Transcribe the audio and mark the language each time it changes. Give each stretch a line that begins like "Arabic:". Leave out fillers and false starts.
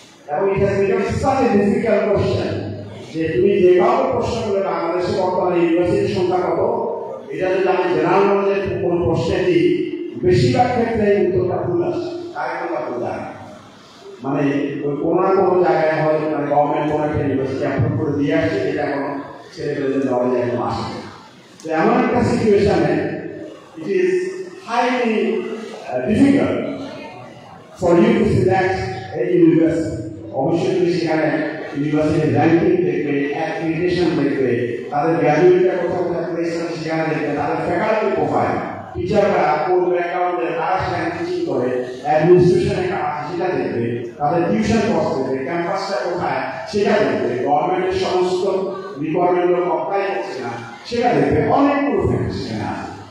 Bangla: এবং এটা
English: become such a difficult question
Bangla: যে তুমি যেভাবে প্রশ্ন করলে বাংলাদেশে বর্তমানে ইউনিভার্সিটির সংখ্যা কত, এটা যদি আমি জেনারেল নলেজের কোনো প্রশ্নে দিই, বেশিরভাগ ক্ষেত্রে উত্তরটা ভুল আসে, কারেক্টটা ভুল আসে। মানে ওই কোনো না কোনো জায়গায় হয়তো মানে গভর্নমেন্ট কোনো একটা ইউনিভার্সিটি অ্যাপ্রুভ করে দিয়ে আসছে, এটা কোনো ছেলেপেলেদের নলেজে একদম আসে। তো এমন একটা সিচুয়েশনে
English: it is highly difficult for you to select a university.
Bangla: অবশ্যই তুমি সেখানে ইউনিভার্সিটির র্যাঙ্কিং দেখবে, অ্যাক্রিডিটেশন দেখবে, তাদের গ্র্যাজুয়েটরা কোথাও থাকলে সেখানে দেখবে, তাদের ফ্যাকাল্টি প্রোফাইল, টিচাররা কোন ব্যাকগ্রাউন্ডে কারা সেখানে টিচিং করে, অ্যাডমিনিস্ট্রেশনে কারা আছে সেটা দেখবে, তাদের টিউশন কস্ট দেখবে, ক্যাম্পাসটা কোথায় সেটা দেখবে, গভর্নমেন্টের সমস্ত রিকোয়ারমেন্টগুলো অ্যাপ্লাই করছে না সেটা দেখবে, অনেকগুলো ফ্যাক্টর সেখানে আছে।